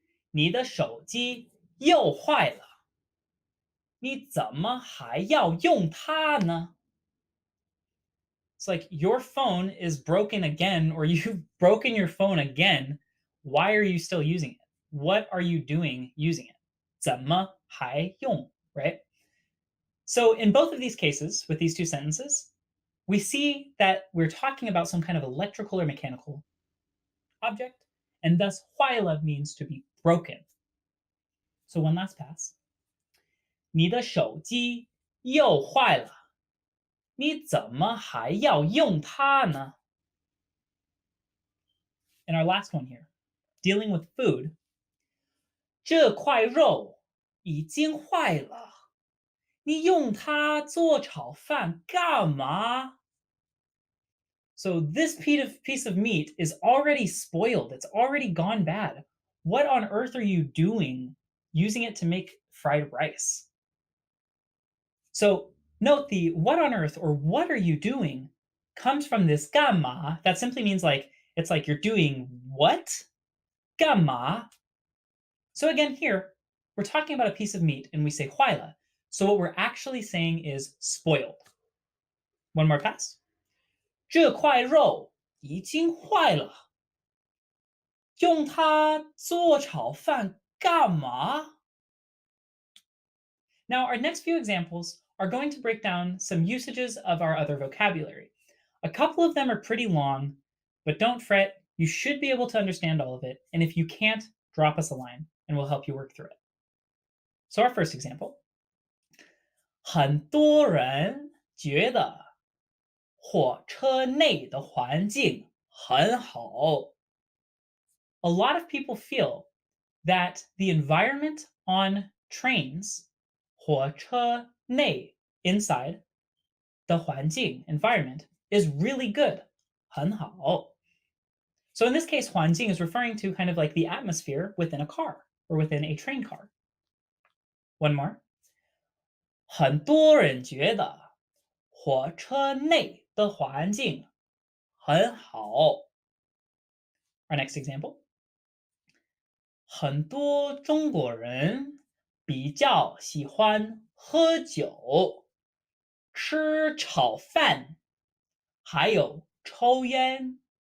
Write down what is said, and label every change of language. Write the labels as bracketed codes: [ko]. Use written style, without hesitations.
[zh] 你的手机又坏了，你怎么还要用它呢? [en] It's like your phone is broken again, or you've broken your phone again. Why are you still using it? What are you doing using it? [zh] 怎么还用, [en] right? So in both of these cases, with these two sentences, we see that we're talking about some kind of electrical or mechanical object, and thus 坏了 means to be broken. So one last pass. [zh] 你的手机又坏了，你怎么还要用它呢? [en] And our last one here, dealing with food. [zh] 这块肉已经坏了，你用它做炒饭干嘛？ [en] So this piece of meat is already spoiled. It's already gone bad. What on earth are you doing using it to make fried rice? So note the what on earth or what are you doing comes from this gamma. That simply means like it's like you're doing what? Gamma. So again here, we're talking about a piece of meat and we say huaila. So what we're actually saying is spoiled. One more pass. [zh] 这块肉已经坏了，用它做炒饭干嘛? [en] Now, our next few examples are going to break down some usages of our other vocabulary. A couple of them are pretty long, but don't fret, you should be able to understand all of it, and if you can't, drop us a line and we'll help you work through it. So, our first example [zh] 很多人觉得火车内的环境很好。 [en] A lot of people feel that the environment on trains, [zh] 火车内 [en] inside, [zh] 的环境 [en] environment is really good, [zh] 很好. [en] So in this case, 环境 is referring to kind of like the atmosphere within a car or within a train car. One more. [zh] 很多人觉得火车内的环境很好. [en] Our next example. [zh] 很多中国人比较喜欢喝酒、吃炒饭，还有抽烟。